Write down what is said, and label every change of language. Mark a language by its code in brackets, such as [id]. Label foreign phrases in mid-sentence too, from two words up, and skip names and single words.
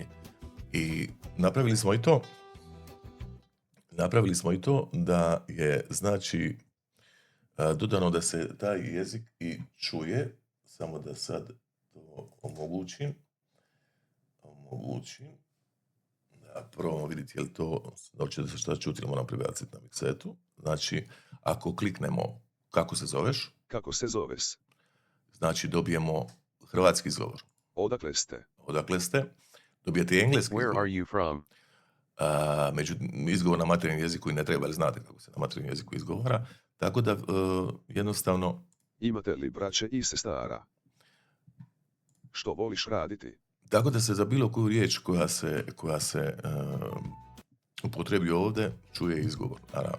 [hr] I napravili smo i to da je, znači, dodano da se taj jezik i čuje, samo da sad to omogućim, da probamo vidjeti je li to, da li će se šta čuti ili moram prebaciti na miksetu. Znači, ako kliknemo kako se zoveš, Kako se zoveš? znači dobijemo hrvatski izgovor. Odakle ste? Dobijete i engleski [en] Where [hr] izgovor. [en] are you from? [hr] Izgovor na materijalnom jeziku i ne treba, jer znate kako se na materijalnom jeziku izgovara. Tako da jednostavno, Imate li braće i sestara? Što voliš raditi? tako da se za bilo koju riječ koja se upotrebi ovdje čuje izgovor, naravno.